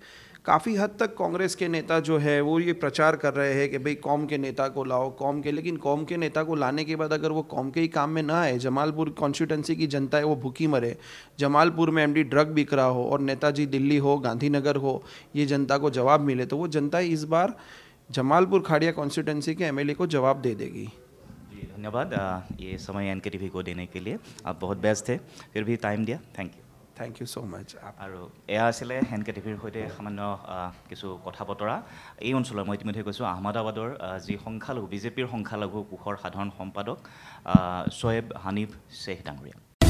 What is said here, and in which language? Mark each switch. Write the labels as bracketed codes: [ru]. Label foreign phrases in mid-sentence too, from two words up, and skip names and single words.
[hi] काफ़ी हद तक कांग्रेस के नेता जो है वो ये प्रचार कर रहे हैं कि भाई कौम के नेता को लाओ, कौम के, लेकिन कौम के नेता को लाने के बाद अगर वो कौम के ही काम में ना आए, जमालपुर कॉन्स्टिट्यूंसी की जनता है वो भूखी मरे, जमालपुर में MD ड्रग बिक रहा हो और नेताजी दिल्ली हो, गांधीनगर हो, ये जनता को जवाब मिले, तो वो जनता इस बार जमालपुर खाड़िया कॉन्स्टिट्यूंसी के MLA को जवाब दे देगी। जी धन्यवाद, ये समय NKTV को देने के लिए। आप बहुत व्यस्त थे, फिर भी टाइम दिया, [en] thank you so much. [as] আৰু এয়া আছিলে NKTVৰ সৈতে সামান্য কিছু কথা বতৰা। এই অঞ্চলৰ মই ইতিমধ্যে কৈছোঁ আহমেদাবাদৰ যি সংখ্যালঘু BJPৰ সংখ্যালঘু কোষৰ সাধাৰণ সম্পাদক শোয়েব হানিফ শ্বেখ ডাঙৰীয়া।